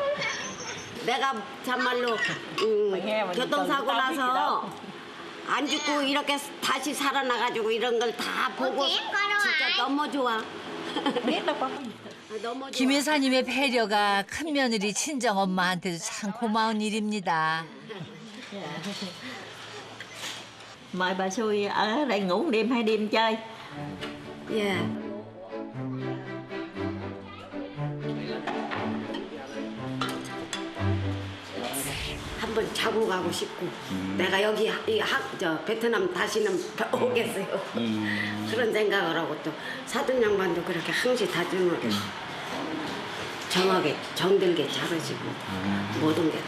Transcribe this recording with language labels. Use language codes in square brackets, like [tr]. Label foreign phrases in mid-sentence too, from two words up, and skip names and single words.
[ko] 내가 참말로 교통사고 나서 안 죽고 이렇게 다시 살아나가지고 이런 걸 다 보고 진짜 너무 좋아. 너무 좋아. 김 여사님의 배려가 큰며느리 친정엄마한테도 참 고마운 일입니다. [vi] Mời bà xui ở đây ngủ một đêm 2 đêm chơi. [ko] 예. 한번 자고 가고 싶고 내가 여기 저 베트남 다시는 오겠어요. 그런 생각을 하고 또 사돈 양반도 그렇게 항시 다짐을 정하게 정들게 잘하시고 모든 게 다.